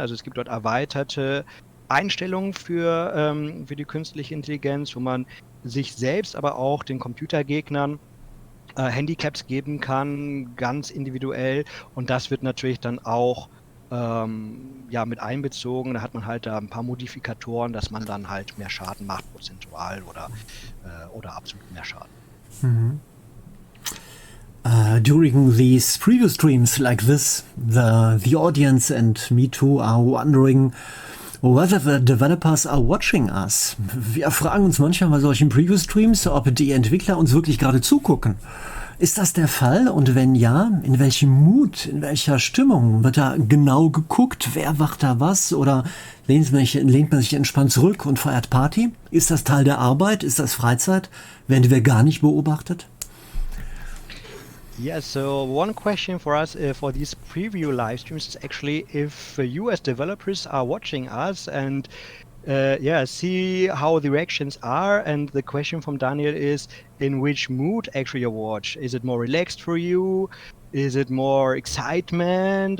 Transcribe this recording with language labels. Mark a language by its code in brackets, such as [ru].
[de] Also es gibt dort erweiterte Einstellungen für die künstliche Intelligenz, wo man sich selbst, aber auch den Computergegnern Handicaps geben kann, ganz individuell. Und das wird natürlich dann auch mit einbezogen. Da hat man halt da ein paar Modifikatoren, dass man dann halt mehr Schaden macht, prozentual oder absolut mehr Schaden. [en] During these preview streams like this, the audience and me too are wondering whether the developers are watching us. [de] Wir fragen uns manchmal bei solchen Preview-Streams, ob die Entwickler uns wirklich gerade zugucken. Ist das der Fall? Und wenn ja, in welchem Mut, in welcher Stimmung wird da genau geguckt? Wer macht da was? Oder lehnt man sich entspannt zurück und feiert Party? Ist das Teil der Arbeit? Ist das Freizeit? Werden wir gar nicht beobachtet? [en] Yeah, so one question for us for these preview live streams is actually if you as developers are watching us and see how the reactions are. And the question from Daniel is, in which mood actually you watch? Is it more relaxed for you? Is it more excitement?